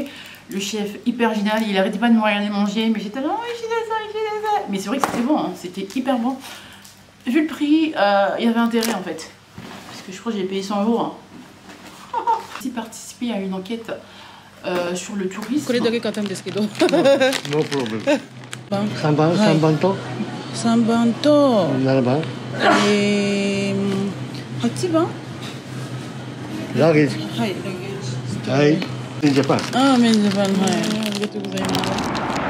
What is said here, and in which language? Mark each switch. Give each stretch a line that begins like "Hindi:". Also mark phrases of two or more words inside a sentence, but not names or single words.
French: Le chef, hyper génial, il arrêtait pas de me regarder manger, mais j'étais là, oui, j'ai ça. Mais c'est vrai que c'était bon, hein, c'était hyper bon. Vu le prix, il y avait intérêt en fait. Parce que je crois que j'ai payé 100 €. Hein. Aussi participer à une enquête sur le tourisme.
Japanese: これだけ買ったんですけど。
English: No problem.
Japanese: 3 番、はい 3番と 3番と、 7番 8番ラゲージ。はい、ラゲージ。はい。
English: in Japan.
Japanese: ああ、メンズ版、はい。ありがとうございます。